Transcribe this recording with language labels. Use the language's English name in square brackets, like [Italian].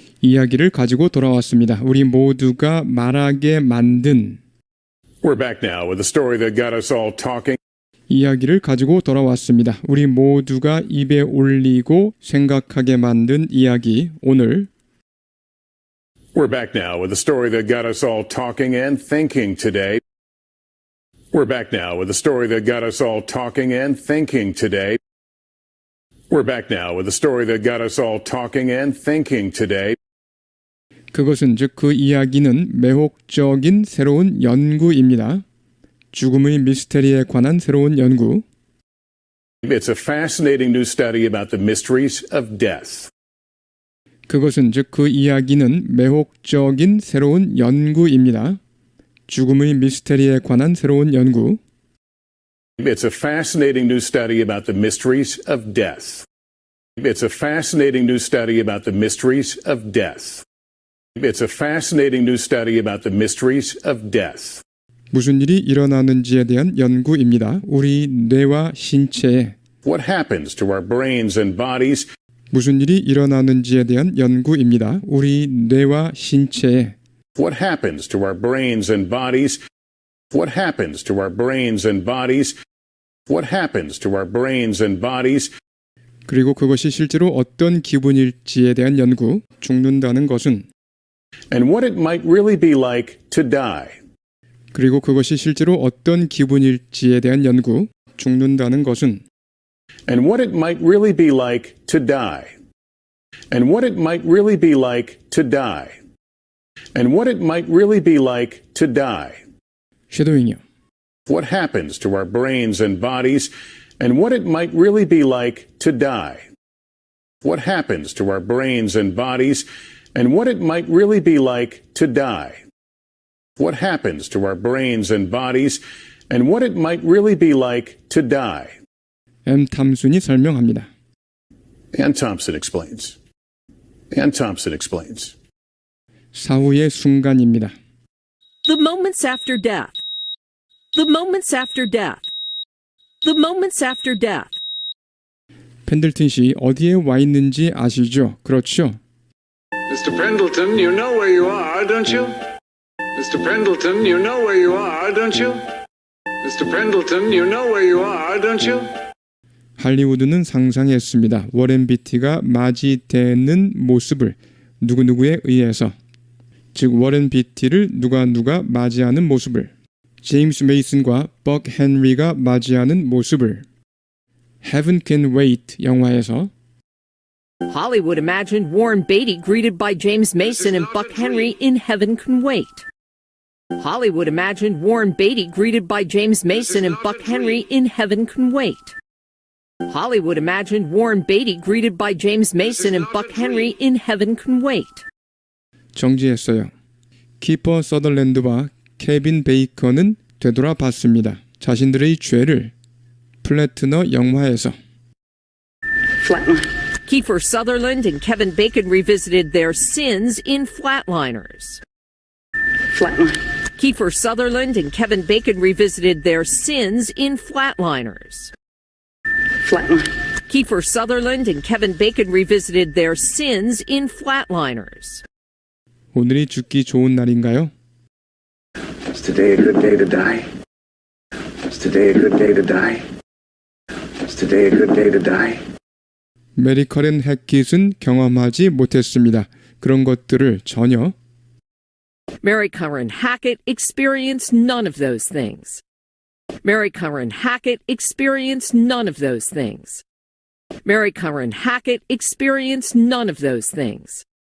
[Korean] 이야기를 가지고 돌아왔습니다. 우리 모두가 말하게 만든 [English] We're back now with a story that got us all talking. [Korean] 이야기를 가지고 돌아왔습니다. 우리 모두가 입에 올리고 생각하게 만든 이야기. 오늘 [English] We're back now with a story that got us all talking and thinking today. We're back now with a story that got us all talking and thinking today. We're back now with a story that got us all talking and thinking today. [Korean] 그것은 즉 그 이야기는 매혹적인 새로운 연구입니다. 죽음의 미스테리에 관한 새로운 연구. [English] It's a fascinating new study about the mysteries of death. [Korean] 그것은 즉 그 이야기는 매혹적인 새로운 연구입니다. 죽음의 미스테리에 관한 새로운 연구. [English] It's a fascinating new study about the mysteries of death. It's a fascinating new study about the mysteries of death. It's a fascinating new study about the mysteries of death. [Korean] 무슨 일이 일어나는지에 대한 연구입니다. 우리 뇌와 신체에 [English] What happens to our brains and bodies? 무슨 일이 일어나는지에 대한 연구입니다. 우리 뇌와 신체에 What happens to our brains and bodies? What happens to our brains and bodies? What happens to our brains and bodies? [Korean] 그리고 그것이 실제로 어떤 기분일지에 대한 연구. 죽는다는 것은 [English] And what it might really be like to die. 그리고 그것이 실제로 어떤 기분일지에 대한 연구. 죽는다는 것은 And what it might really be like to die. and what it might really be like to die. And what it might really be like to die. [Korean] 쉐도잉이요. [English] What happens to our brains and bodies, and what it might really be like to die. What happens to our brains and bodies, and what it might really be like to die. What happens to our brains and bodies, and what it might really be like to die. [Korean] M. 탐순이 설명합니다. [English] Ann Thompson explains. Ann Thompson explains. 사후의 순간입니다. The moments after death. The moments after death. The moments after death. [Korean] 펜들튼 씨 어디에 와 있는지 아시죠? 그렇죠? [English] Mr. Pendleton, you know where you are, don't you? Mr. Pendleton, you know where you are, don't you? Mr. Pendleton, you know where you are, don't you? [Korean] 할리우드는 상상했습니다. 워렌 비티가 맞이되는 모습을 누구누구에 의해서, 즉 워렌 비티를 누가 맞이하는 모습을, 제임스 메이슨과 벅 헨리가 맞이하는 모습을 Heaven Can Wait 영화에서 [English] Hollywood imagined Warren Beatty greeted by James Mason and Buck Henry in Heaven Can Wait. Hollywood imagined Warren Beatty greeted by James Mason and Buck Henry in Heaven Can Wait. Hollywood imagined Warren Beatty greeted by James Mason and Buck Henry in Heaven Can Wait. [Korean] 정지했어요. 키퍼 서덜랜드와 케빈 베이커는 되돌아봤습니다. 자신들의 죄를 플래트너 영화에서 [English] Kiefer Sutherland and Kevin Bacon revisited their sins in Flatliners. Kiefer Sutherland and Kevin Bacon revisited their sins in Flatliners. Kiefer Sutherland and Kevin Bacon revisited their sins in Flatliners. [Korean] 오늘이 죽기 좋은 날인가요? [English] Is today a good day to die? Is today a good day to die? Is today a good day to die? [Korean] 메리 커렌 해킷은 경험하지 못했습니다. 그런 것들을 전혀. [English] Mary Curran Hackett experienced none of those things. Mary Curran Hackett experienced none of those things. Mary Curran Hackett experienced none of those things.